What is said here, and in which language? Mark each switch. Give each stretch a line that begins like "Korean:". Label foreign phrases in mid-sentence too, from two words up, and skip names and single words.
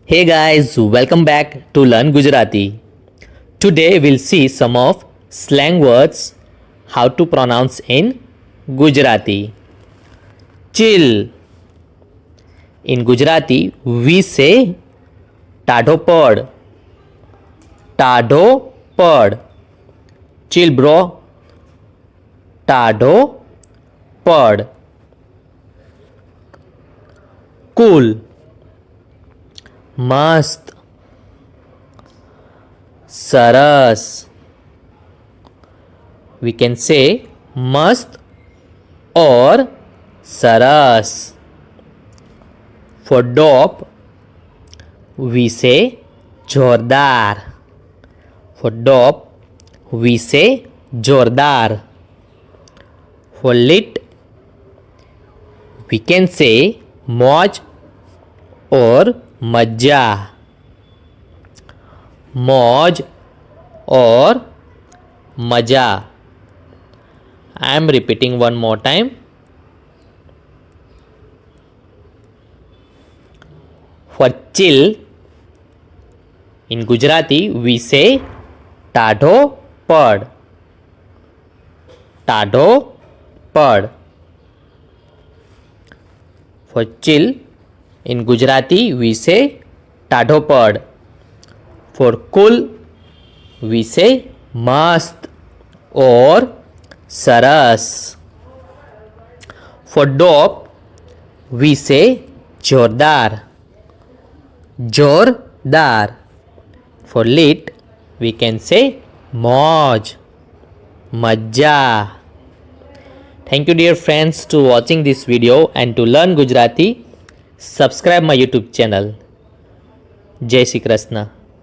English: Hey guys, welcome back to Learn Gujarati. Today we'll see some of slang words how to pronounce in Gujarati. Chill. In Gujarati we say
Gujarati: ટાઢો પડ. ટાઢો પડ.
English: Chill bro.
Gujarati: ટાઢો પડ.
English: Cool. મસ્ત.
Gujarati: સરસ.
English: We can say મસ્ત or સરસ. For dope we say જોરદાર. For dope we say જોરદાર. For lit we can say મોજ or મજા.
Gujarati: મોજ or મજા.
English: I am repeating one more time. For chill in Gujarati we say
Gujarati: ટાઢો પડ. ટાઢો પડ.
English: For chill in Gujarati we say
Gujarati: ટાઢો પડ.
English: For cool we say મસ્ત or સરસ. For dope we say જોરદાર.
Gujarati: જોરદાર.
English: For lit we can say મોજ.
Gujarati: મજા.
English: Thank you dear friends to watching this video and to learn Gujarati. Subscribe my YouTube channel.
Gujarati: જય શ્રી કૃષ્ણ.